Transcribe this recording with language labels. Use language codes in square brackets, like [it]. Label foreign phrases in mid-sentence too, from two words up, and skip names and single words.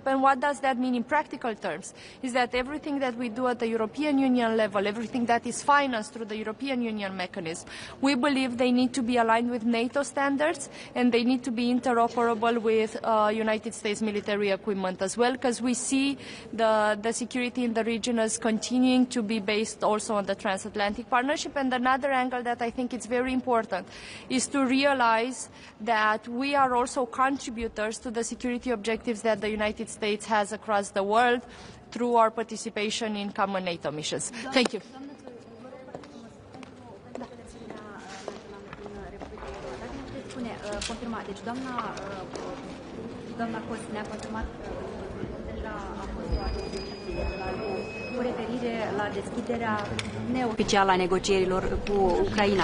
[en] And what does that mean in practical terms? Is that everything that we do at the European Union level, everything that is financed through the European Union mechanism, we believe they need to be aligned with NATO standards and they need to be interoperable with United States military equipment as well, because we see the security in the region as continuing to be based also on the transatlantic partnership. And another angle that I think is very important is to realize that we are also contributors to the security objectives that the United States has across the world through our participation in common NATO missions. Thank you. [ro] Deci doamna Cos ne-a confirmat cu referire la deschiderea neoficială a negocierilor cu Ucraina.